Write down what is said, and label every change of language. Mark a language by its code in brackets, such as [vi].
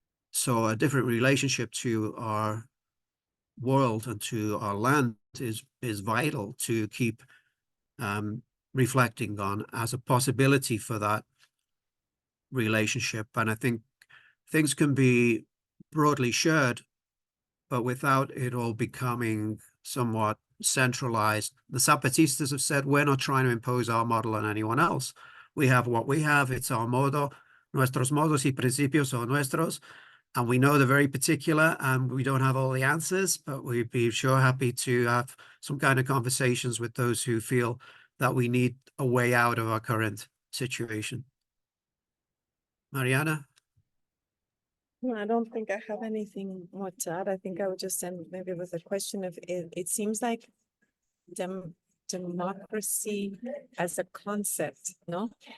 [en] So a different relationship to our world and to our land is vital to keep reflecting on as a possibility for that relationship. And I think things can be broadly shared, but without it all becoming somewhat centralized. The Zapatistas have said, we're not trying to impose our model on anyone else. We have what we have. It's our modo. [es] Nuestros modos y principios son nuestros. [en] And we know they're very particular, and we don't have all the answers, but we'd be sure happy to have some kind of conversations with those who feel that we need a way out of our current situation. Mariana? No, I don't think I have anything more to add. I think I would just end maybe with a question of it seems like democracy as a concept, no?